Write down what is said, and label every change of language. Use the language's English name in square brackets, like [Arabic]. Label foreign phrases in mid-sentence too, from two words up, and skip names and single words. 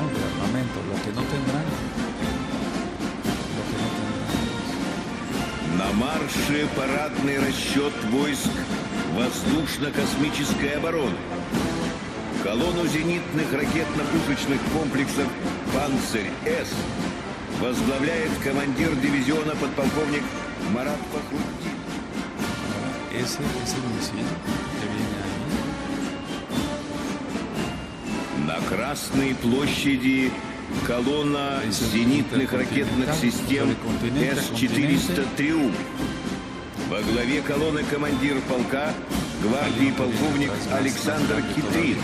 [Spanish] De armamento, lo que no tendrán. [Russian] На марше парадный расчет войск воздушно-космической обороны. Колонну зенитных ракетно-пушечных комплексов «Панцирь-С» возглавляет командир дивизиона подполковник Марат Фахруддин. [Spanish] Ese misil que viene ahí. [Russian] На Красной площади колонна зенитных ракетных систем С-400 «Триумф». Во главе колонны командир полка гвардии полковник Александр Китрин.